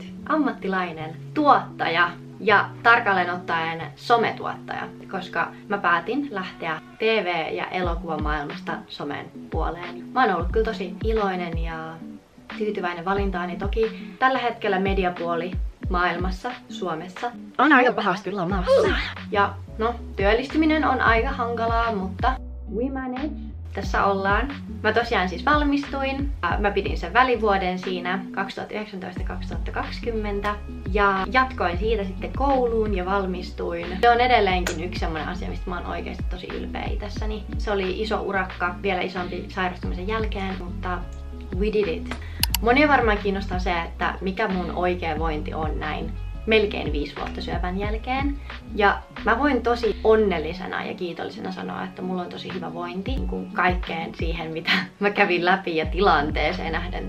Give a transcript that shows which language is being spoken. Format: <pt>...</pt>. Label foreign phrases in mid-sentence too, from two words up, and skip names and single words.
<fi>Ammattilainen, tuottaja ja tarkalleen ottaen sometuottaja, koska mä päätin lähteä TV- ja elokuvamaailmasta somen puoleen. Mä oon ollut kyllä tosi iloinen ja tyytyväinen valintaani. Toki tällä hetkellä mediapuoli maailmassa, Suomessa on aika pahasti lamassa. Ja no, työllistyminen on aika hankalaa, mutta</fi> <en>we manage.</en> <fi>Tässä ollaan. Mä tosiaan siis valmistuin. Mä pidin sen välivuoden siinä 2019-2020 ja jatkoin siitä sitten kouluun ja valmistuin. Se on edelleenkin yksi semmoinen asia, mistä mä oon oikeasti tosi ylpeä itsessäni. Se oli iso urakka, vielä isompi sairastumisen jälkeen, mutta</fi> <en>we did it.</en> <fi>Monia varmaan kiinnostaa se, että mikä mun oikea vointi on näin melkein 5 vuotta syövän jälkeen. Ja mä voin tosi onnellisena ja kiitollisena sanoa, että mulla on tosi hyvä vointi kaikkeen siihen, mitä mä kävin läpi ja tilanteeseen nähden.</fi>